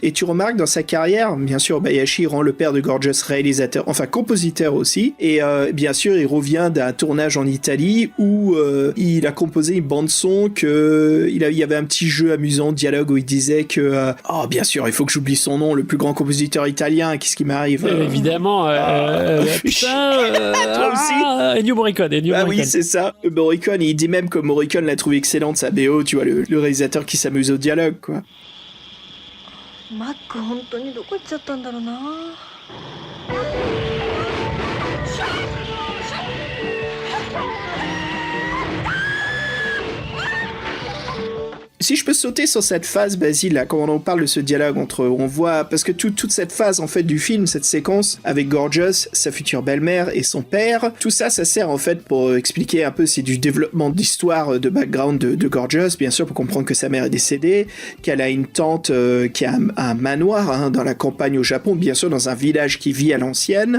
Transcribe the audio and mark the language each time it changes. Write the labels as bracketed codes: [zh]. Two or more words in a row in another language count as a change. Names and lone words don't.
[fr] Et tu remarques dans sa carrière, bien sûr, Obayashi rend le père de Gorgeous réalisateur, enfin compositeur aussi, et bien sûr, il revient d'un tournage en Italie où il a composé une bande-son il y avait un petit jeu amusant, dialogue, où il disait que oh, bien sûr, il faut que j'oublie son nom, le plus grand compositeur italien, qu'est-ce qui m'arrive évidemment, putain, toi aussi Ennio Morricone. Ah oui, c'est ça, Morricone, il dit même que Morricone l'a trouvé excellente, sa BO, tu vois, le réalisateur qui s'amuse au dialogue, quoi. Mac, [ja] 本当にどこ行っちゃったんだろうな。 [fr] Si je peux sauter sur cette phase, Basile, là, quand on parle de ce dialogue on voit, parce que toute cette phase, en fait, du film, cette séquence, avec Gorgeous, sa future belle-mère et son père, tout ça, ça sert, en fait, pour expliquer un peu, c'est du développement d'histoire, de background de Gorgeous, bien sûr, pour comprendre que sa mère est décédée, qu'elle a une tante qui a un manoir, hein, dans la campagne au Japon, bien sûr, dans un village qui vit à l'ancienne.